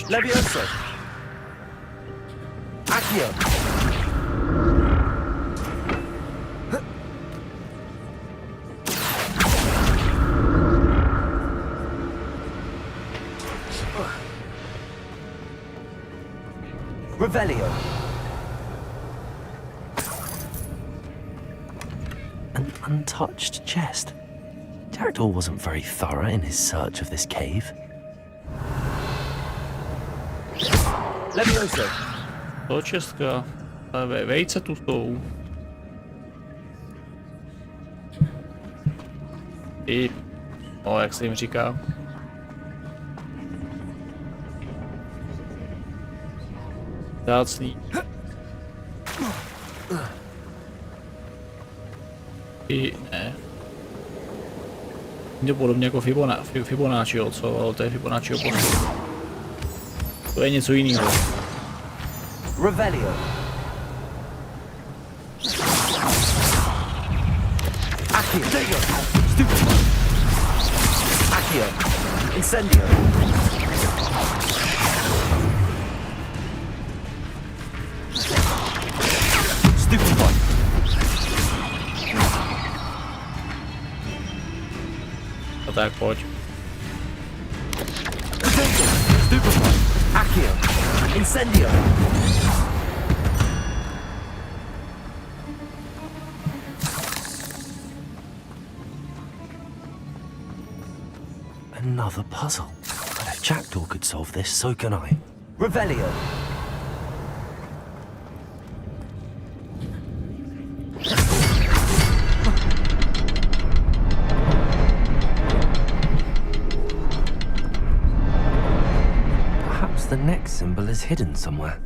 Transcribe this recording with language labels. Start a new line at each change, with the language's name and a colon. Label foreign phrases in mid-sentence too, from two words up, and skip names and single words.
English: Levioso. Accio. Revelio. An untouched chest. Jackdaw wasn't very thorough in his search of this cave. Levioso.
Czech: To česká. Vejce tu jsou. I... No, jak se jim říká. Vzácný. I ne. Je to podobně jako Fibonacciho, co? Ale to je Fibonacciho postup. To je něco jiného. Revelio. Accio. Stupefy. Accio. Incendio. Stupefy. No tak, pojď. Stupefy. Accio. Incendio.
English: Another puzzle. But if Jackdaw could solve this, so can I. Revelio. Perhaps the next symbol is hidden somewhere.